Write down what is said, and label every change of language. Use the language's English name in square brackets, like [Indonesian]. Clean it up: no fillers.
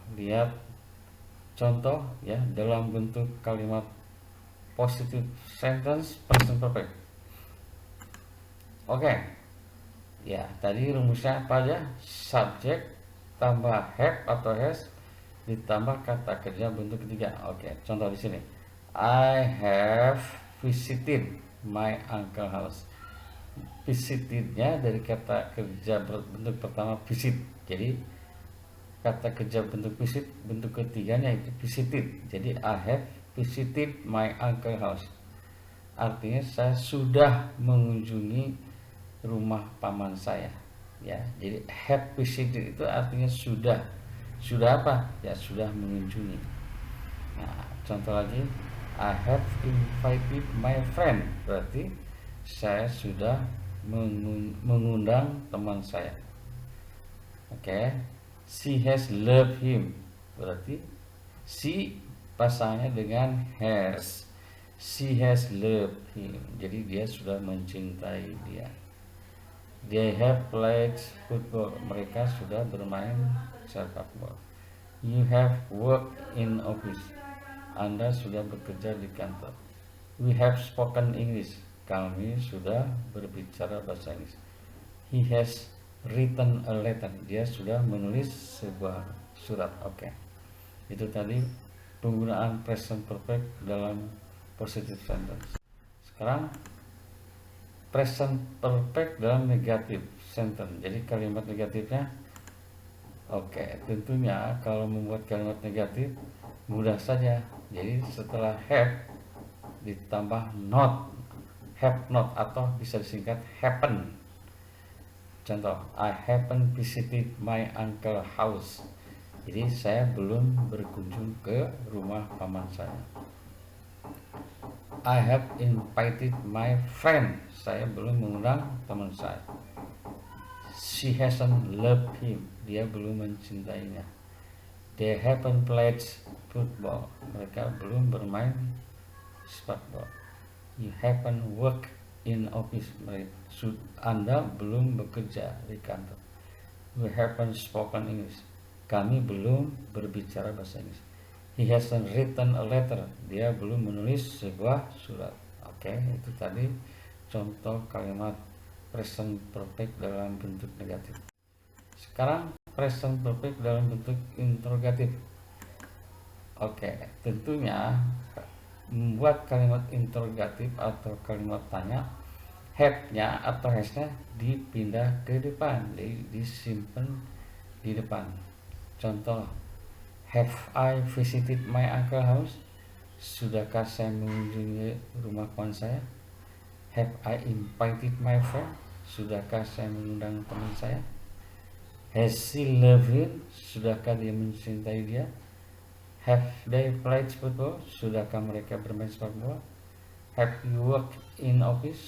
[Indonesian] Lihat contoh ya dalam bentuk kalimat positive sentence present perfect. Oke. Ya, tadi rumusnya apa aja? Subject tambah have atau has ditambah kata kerja bentuk ketiga. Oke, contoh di sini. [English] I have visited my uncle house. [Indonesian] Visitednya dari kata kerja bentuk pertama visit. Jadi kata kerja bentuk visit bentuk ketiganya itu visited. Jadi [English] I have visited my uncle house. [Indonesian] Artinya saya sudah mengunjungi rumah paman saya ya. Jadi have visited itu artinya sudah apa ya, sudah mengunjungi. Nah, contoh lagi, [English] I have invited my friend, [Indonesian] berarti saya sudah mengundang teman saya. Oke, [English] she has loved him, [Indonesian] berarti she pasangannya dengan has. [English] She has loved him, [Indonesian] jadi dia sudah mencintai dia. [English] They have played football, [Indonesian] mereka sudah bermain sepak bola. [English] You have worked in office, [Indonesian] Anda sudah bekerja di kantor. [English] We have spoken English, [Indonesian] kami sudah berbicara bahasa Inggris. [English] He has written a letter, [Indonesian] dia sudah menulis sebuah surat. Oke. Itu tadi penggunaan present perfect dalam positive sentence. Sekarang present perfect dalam negative sentence. Jadi kalimat negatifnya, oke, tentunya kalau membuat kalimat negatif mudah saja. Jadi setelah have ditambah not, have not, atau bisa disingkat happen. Contoh, [English] I haven't visited my uncle house. [Indonesian] Jadi saya belum berkunjung ke rumah paman saya. [English] I have invited my friend. [Indonesian] Saya belum mengundang teman saya. [English] She hasn't loved him. [Indonesian] Dia belum mencintainya. [English] They haven't played football. [Indonesian] Mereka belum bermain sepak bola. [English] You haven't worked in office. [Indonesian] Anda belum bekerja di kantor. [English] We haven't spoken English. [Indonesian] Kami belum berbicara bahasa Inggris. [English] He hasn't written a letter. [Indonesian] Dia belum menulis sebuah surat. Oke, itu tadi contoh kalimat present perfect dalam bentuk negatif. Sekarang present perfect dalam bentuk interrogatif. Oke, tentunya membuat kalimat interrogatif atau kalimat tanya, have-nya atau has-nya dipindah ke depan, jadi disimpan di depan. Contoh, [English] have I visited my uncle house? [Indonesian] Sudahkah saya mengunjungi rumah kawan saya? [English] Have I invited my friend? [Indonesian] Sudahkah saya mengundang teman saya? [English] Has she loved him? [Indonesian] Sudahkah dia mencintai dia? [English] Have they played football? [Indonesian] Sudahkah mereka bermain sepak bola? [English] Have you worked in office?